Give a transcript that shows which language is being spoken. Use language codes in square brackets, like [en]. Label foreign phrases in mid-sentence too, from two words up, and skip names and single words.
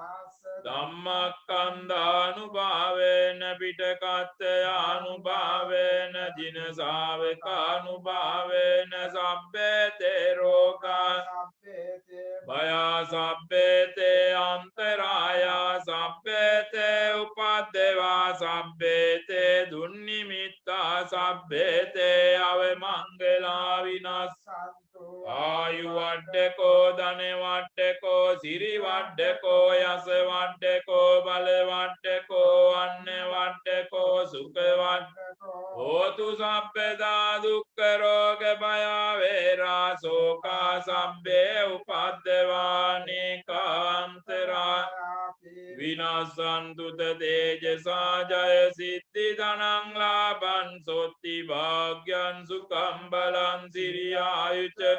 [pi] ධම්මස්කන්ධානුභාවේන පිටකත්ථයානුභාවේන ජින ශාවකානුභාවේන සබ්බේතේ රෝගා භයා සබ්බේතේ අන්තරායා සබ්බේතේ උපද්දවා සබ්බේතේ දුන්නිමිත්තා සබ්බේතේ අවමංගලා විනස්සන්තු ආයු වඩ්ඩකෝ ධන වඩ්ඩකෝ සිරි වඩ්ඩකෝ යස වඩ්ඩකෝ බල වඩ්ඩකෝ අන්න වඩ්ඩකෝ සුඛ වඩ්ඩකෝ හෝතු සබ්බදා දුක්ඛ රෝග භය වේරා ශෝකා සබ්බේ උපද්දවානේ කාන්තරා විනාසන්තු තේජසා ජය සිද්ධි ධනං ලාභං සොත්ති භාග්‍යං සුඛං බලං සිරියායුච